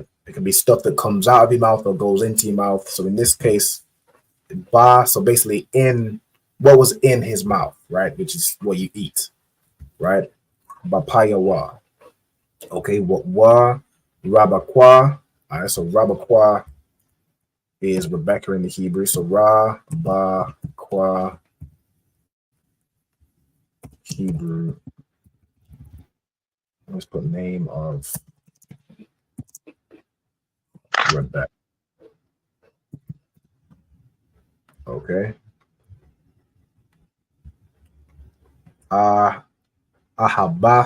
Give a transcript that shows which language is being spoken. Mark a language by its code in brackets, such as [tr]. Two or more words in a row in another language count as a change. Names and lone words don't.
[en] It can be stuff that comes out of your mouth or goes into your mouth. So in this case, ba, so basically in what was in his mouth, right? Which is what you eat, right? Bapaya wa. Okay, what wa, rabakwa. All right, so rabakwa is Rebecca in the Hebrew. So ra, ba, kwa, Hebrew. Let's put name of Rebecca. Okay. [he] Ahabath.